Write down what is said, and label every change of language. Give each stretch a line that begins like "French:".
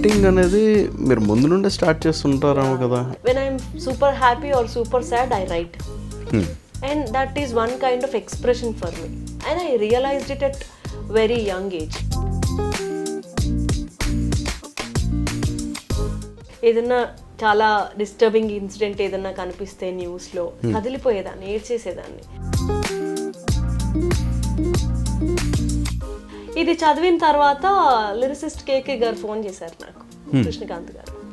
Telugu: అనేది మీరు ముందు నుండే స్టార్ట్ చేస్తుంటారేమో కదా.
English: When I'm super happy or super sad, I write. And that is one kind of expression for me. And I realized it at very young age.
Telugu: ఏదన్నా చాలా disturbing incident ఏదన్నా కనిపిస్తే న్యూస్లో కదిలిపోయేదాన్ని, ఏడ్చేసేదాన్ని. ఇది చదివిన తర్వాత లిరిసిస్ట్ కేకే గారు ఫోన్ చేశారు నాకు, కృష్ణకాంత్ గారు.